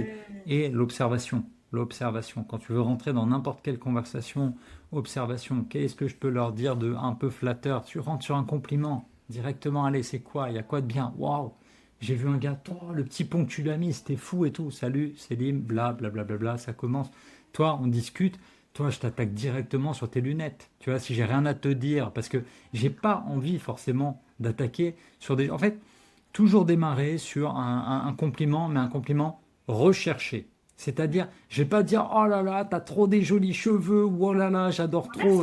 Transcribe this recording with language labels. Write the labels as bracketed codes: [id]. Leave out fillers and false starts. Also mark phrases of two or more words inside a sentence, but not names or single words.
[fr] vrai. Et l'observation. L'observation. Quand tu veux rentrer dans n'importe quelle conversation, observation. Qu'est-ce que je peux leur dire de un peu flatteur? Tu rentres sur un compliment directement. Allez, c'est quoi? Il y a quoi de bien? Waouh! J'ai vu un gars, oh, le petit pont que tu l'as mis, c'était fou et tout. Salut, Célim, bla bla bla bla bla, ça commence. Toi, on discute. Toi, je t'attaque directement sur tes lunettes. Tu vois, si j'ai rien à te dire, parce que j'ai pas envie forcément d'attaquer sur des. En fait, toujours démarrer sur un compliment, mais un compliment recherché. C'est-à-dire, je vais pas dire oh là là, t'as trop des jolis cheveux, ou oh là là, j'adore trop.